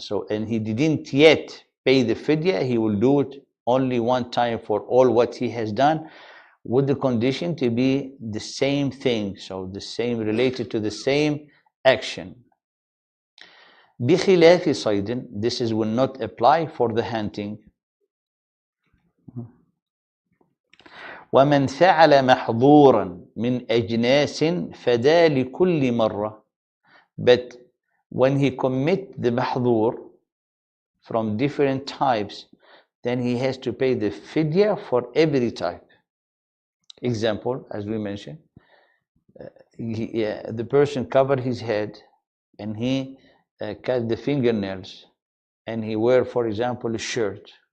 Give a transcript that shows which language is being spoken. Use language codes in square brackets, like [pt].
[en] So, and he didn't yet pay the fidya, he will do it only one time for all what he has done, with the condition to be the same thing, so the same, related to the same action. [ar] بخلاف صيد, [en] this will not apply for the hunting. [ar] ومن فعل محظورا من أجناس فدا لكل مرة. [en] But when he commit the mahdur from different types, then he has to pay the fidya for every type. Example, as we mentioned, the person covered his head and he cut the fingernails, and he wear, for example, a shirt.